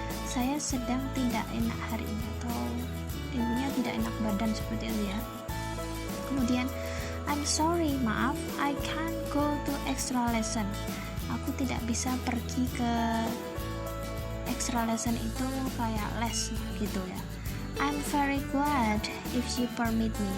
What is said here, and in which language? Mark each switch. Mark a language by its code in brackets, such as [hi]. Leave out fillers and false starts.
[id] Saya sedang tidak enak hari ini, atau intinya tidak enak badan seperti itu ya. Kemudian [en] I'm sorry, maaf, I can't go to extra lesson. [id] Aku tidak bisa pergi ke extra lesson, itu kayak les gitu ya. [en] I'm very glad if you permit me.